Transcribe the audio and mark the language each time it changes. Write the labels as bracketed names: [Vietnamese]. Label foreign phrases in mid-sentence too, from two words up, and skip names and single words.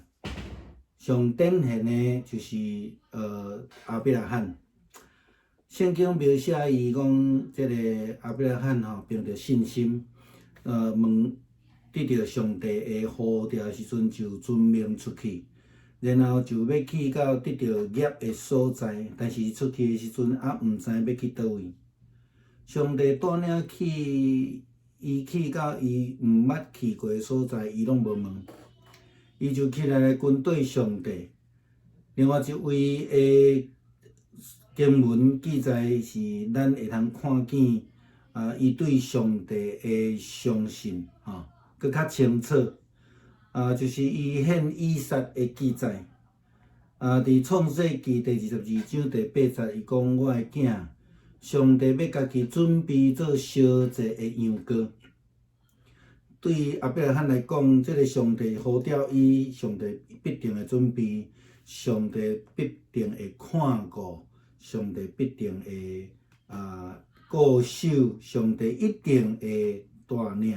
[Min Nan Chinese] 上典型的就是亚伯拉罕，圣经描写伊讲，这个亚伯拉罕凭着信心，得到上帝的呼召的时阵，就遵命出去，然后就要去到得到业的所在，但是出去的时阵毋知要去倒位。上帝带领伊去到伊毋捌去过的所在，伊拢无问，伊就起来跟对上帝。另外一位的经文记载是，咱会通看见伊对上帝的相信搁较清楚就是伊献以撒的记载伫创世纪第22章第8节，伊讲：我的囝，上帝要家己准备做烧祭的羊羔。对亚伯拉罕来讲，这个上帝呼召伊，上帝必定会准备，上帝必定会看顾，上帝必定会固守，上帝一定会带领。